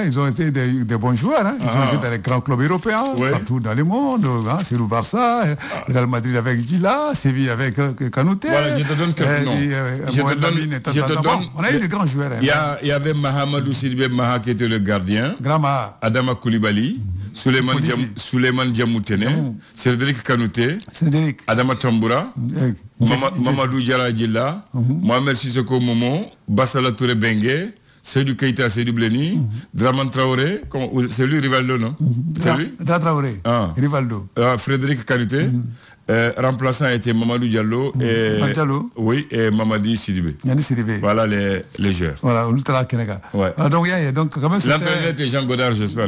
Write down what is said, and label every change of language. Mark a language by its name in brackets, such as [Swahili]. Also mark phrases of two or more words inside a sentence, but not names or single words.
[French] Ils ont été des bons joueurs. Ils ont été dans les grands clubs européens, partout dans le monde. Serou Barça, Real Madrid avec Gilla, Séville avec Kanouté. Voilà, je te donne quelques noms. On a eu des grands joueurs. Il y avait Mahamadou Sidibé Maha qui était le gardien. Grama. Adama Koulibaly. Souleymane Diamoutene. Cédric Kanouté. Adama Tamboura. Mamadou Diarra Gilla. Mohamed Sissoko Momo. Bassala Touré Bengue. Seydou Keita, Seydou Bleni, Draman Traoré, c'est lui Rivaldo, non? C'est lui? Traoré, Rivaldo. Frédéric Kanouté, remplaçant était Mamadou Diallo et Mamadi Sidibé. Voilà les joueurs. Voilà, Ultra Kenega. Ouais. Donc, l'entraîneur était Jean Godard, j'espère.